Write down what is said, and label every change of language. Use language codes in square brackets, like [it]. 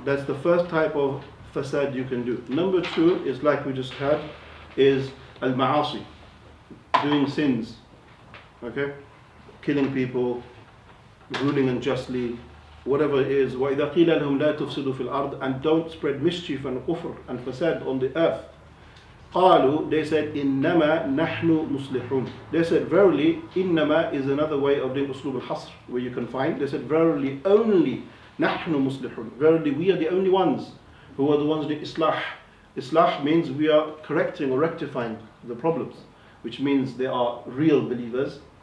[en] That's the first type of fasad you can do. Number two is, like we just had, is al-ma'asi, doing sins. Okay? Killing people, ruling unjustly, whatever it is. [ar] وَإِذَا قِيلَ لَهُمْ لَا تُفْسِدُوا فِي الْأَرْضِ, [en] and don't spread mischief and kufr and fasad on the earth. [ar] قالوا, [en] they said, [ar] إنما نحن مصلحون. [en] They said, verily, [ar] إنما [en] is another way of doing uslub al-hasr, where you can find. They said, verily, only [ar] نحن مصلحون. [en] Verily, we are the only ones who are the ones doing islah. Islah means we are correcting or rectifying the problems, which means they are real believers.